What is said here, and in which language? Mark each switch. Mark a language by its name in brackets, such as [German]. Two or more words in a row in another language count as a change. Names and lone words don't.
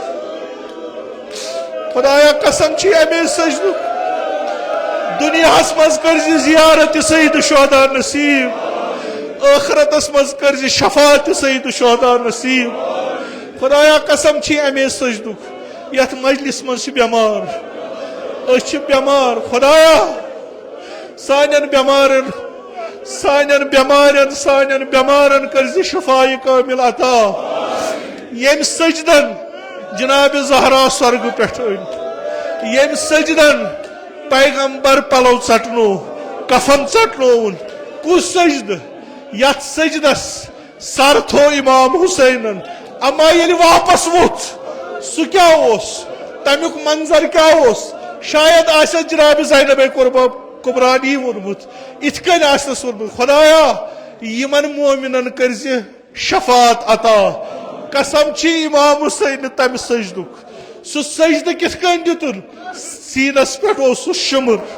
[Kashmiri] खुदाया कसम छी अमि सजदु दुनियास मज कर जियारत सईद शुहदा नसीब आखरतस मज कर शफात सईद शुहदा नसीब खुदाया कसम छी अमे सजदु यथ मजलिस मज बेमार बेमार खुदाया सानन बेमारन कर शफाए कामिल अता यम सजदन जनाब जहरा स्वर्ग पे यम सजदन पैगंबर पलव चटनो कफन चटनोन कुस सजद यथ सजदस सर थो इमाम हुसैनन अमा ये वापस वोत सह क्या तमुक मंजर क्या शायद आस जनाब ज़ैनब कुबरा नी वोनमुत इत कन आसनस वोनमुत खुदाया यमन मोमिनन कर शफात अता कसम छी इमाम हुसैन तम सजदुक सह सजद कित कन दितुन सीनस पे शुमर